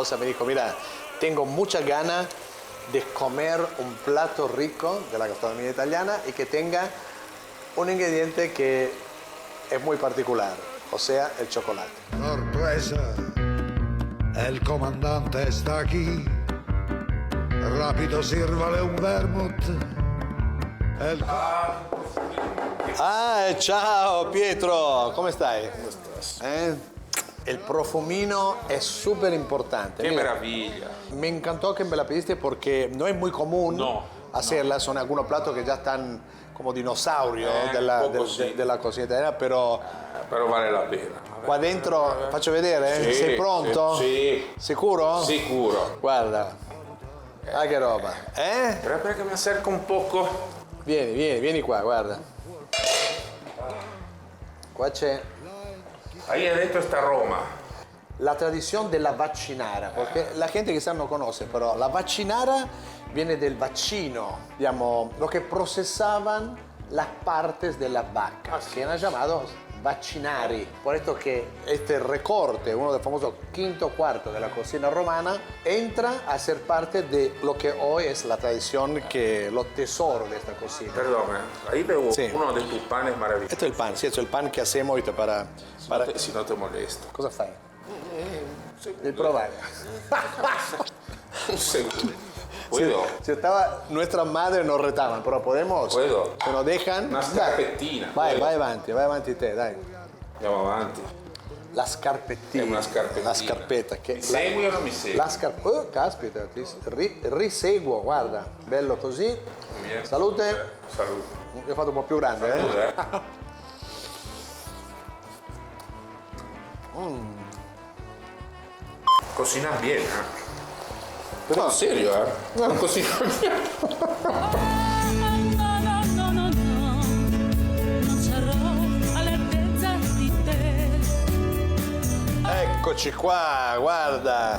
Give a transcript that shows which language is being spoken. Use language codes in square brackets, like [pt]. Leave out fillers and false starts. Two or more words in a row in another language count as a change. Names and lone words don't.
[es] Me dijo, mira, tengo muchas ganas de comer un plato rico de la gastronomía italiana y que tenga un ingrediente que es muy particular, o sea, el chocolate. Sorpresa, el comandante está aquí. Rápido, sírvale un vermouth. [it] Ciao Pietro, come stai? [es] ¿Cómo estás? El profumino es súper importante. ¡Qué Mira, maravilla! me encantó que me la pediste porque no es muy común hacerla. Son algunos platos que ya están como dinosaurios de la cocina italiana, pero vale la pena. [it] qua dentro, faccio vedere, Sì, sei pronto? Sì. Sicuro? Sicuro. Guarda, che roba. [es] Espera que me acerco un poco. [it] Vieni qua, guarda. Qua c'è [es] Ahí adentro está Roma. la tradición de la vaccinara, porque la gente quizás no conoce, pero la vaccinara viene del vaccino, digamos, lo que procesaban las partes de la vaca, que eran llamados vaccinari. Por esto que este recorte, uno del famoso quinto cuarto de la cocina romana, entra a ser parte de lo que hoy es la tradición, que los tesoros de esta cocina. Perdón, ahí veo Sí. uno de tus panes maravillosos. Esto es el pan, sí, esto es el pan que hacemos ahorita para... Si no te molesta. [it] Cosa fai? Di provare. [es] Un segundo. ¿Puedo? Si estaba, nuestras madres nos retaban, pero podemos. Puedo. Se nos dejan. [it] Una Dai. scarpettina. Vai [es] Puedo. [it] vai avanti te, dai. Andiamo avanti. La scarpettina. È una scarpettina. La scarpetta. Che Mi segui o non mi segui? La scarpetta. Oh, caspita, riseguo, guarda. Bello così. [es] Bien. [it] Salute. [es] Salud. [it] Io ho fatto un po' più grande, [es] Salud, Cocinas bien, Pero en serio, No cocinas bien. [it] Eccoci qua, guarda.